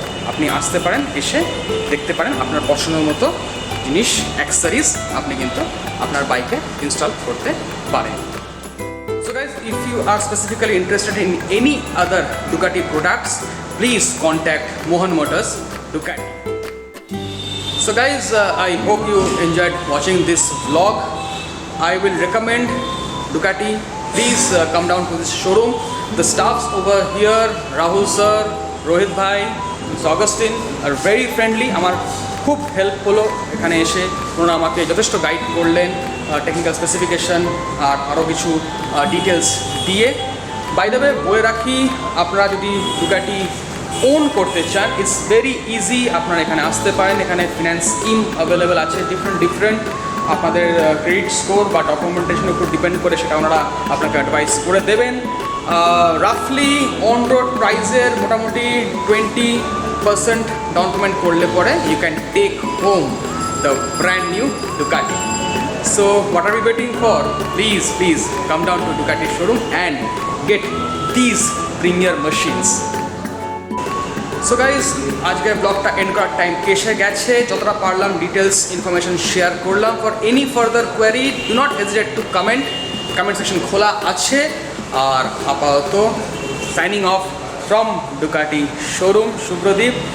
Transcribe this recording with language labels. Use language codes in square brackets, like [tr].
[bn] আপনি আসতে পারেন, এসে দেখতে পারেন, আপনার পছন্দের মতো জিনিস অ্যাক্সেসরিজ আপনি কিন্তু আপনার বাইকে ইনস্টল করতে পারেন। [en] So guys, if you are specifically interested in any other Ducati products, please contact Mohan Motors Ducati. So guys, I hope you enjoyed watching this vlog. I will recommend Ducati. Please come down to this showroom. The staffs over here, Rahul sir, Rohit bhai, Augustine are very friendly. [bn] আমার খুব help হলো এখানে এসে, ওনারা আমাকে যথেষ্ট guide করলেন technical specification আর আরও কিছু ডিটেলস দিয়ে। বাই দ্য ওয়ে বলে রাখি, আপনারা যদি ডুকাটি ওন করতে চান, [en] It's very easy. [bn] আপনারা এখানে আসতে পারেন, এখানে ফিনান্স স্কিম অ্যাভেলেবেল আছে ডিফারেন্ট। আপনাদের ক্রেডিট স্কোর বা ডকুমেন্টেশনের উপর ডিপেন্ড করে সেটা ওনারা আপনাকে অ্যাডভাইস করে দেবেন। রাফলি অন রোড প্রাইসের মোটামুটি 20% ডাউন পেমেন্ট করলে পরে [en] You can take home the brand new Ducati. So what are we waiting for? Please come down to Ducati showroom and get these premier machines. [bn] So guys, আজকের ব্লগটা and করার time এসে গেছে। যতটা পারলাম details information share করলাম। [en] for any further query do not hesitate to [bn] comment section খোলা আছে। আর আপাতত signing off from Ducati showroom, Subhradeep.